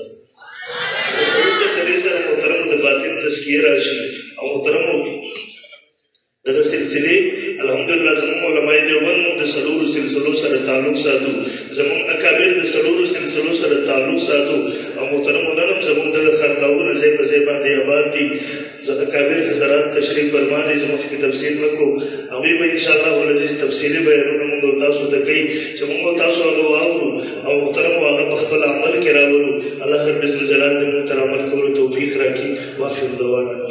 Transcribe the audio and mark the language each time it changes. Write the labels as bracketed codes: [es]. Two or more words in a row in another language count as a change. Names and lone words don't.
[ps] سره محترمو د باطن تزکیه راشي او محترمو دغه سلسلې الحمدلله زموږ علماء دیوبند د څلورو سلسلو سره تعلق ساتو زموږ اکابر د څلورو سلسلو سره تعلق ساتو او محترمو نن هم زموږ دغه خانقاهونه ځای په ځای باندې آباد دي اکابر حضرات تشریف فرما دي زموږ کې تفصیل وکړو هغوی به [ar] انشاءالله العزیز [ps] تفصیلي بیانونه موږ تاسو ته کوي چې موږ تاسو هغه واورو او محترمو هغه په خپل عمل کې راولو [ar] الله رب الجلال [ps] دې موږ ته عمل کولو توفیق راکړي [ar] واخر دعوانا